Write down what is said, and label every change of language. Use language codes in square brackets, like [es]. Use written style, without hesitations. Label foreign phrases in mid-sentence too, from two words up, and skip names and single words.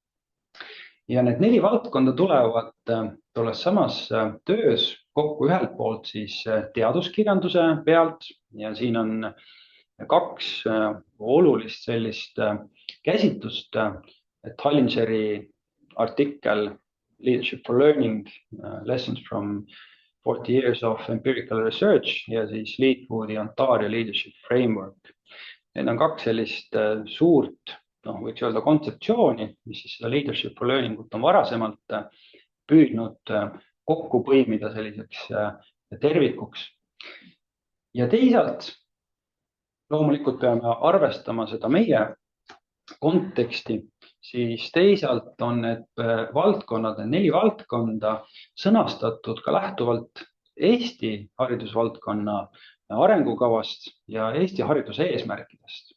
[et] Ja need 4 valdkonda tulevad tolles samas töös kokku ühelt poolt siis teaduskirjanduse pealt ja siin on 2 olulist sellist käsitlust, et Hallingeri artikkel Leadership for Learning, Lessons from 40 Years of Empirical Research ja siis Leadwoodi Ontario Leadership Framework. Need on 2 sellist suurt, võiks öelda kontseptsiooni, mis siis seda Leadership for Learning ut on varasemalt püüdnud kokku põimida selliseks tervikuks. Ja teisalt loomulikult peame arvestama seda meie konteksti, siis teisalt on need valdkonnad, 4 valdkonda sõnastatud ka lähtuvalt Eesti haridusvaldkonna arengukavast ja Eesti hariduse eesmärkidest.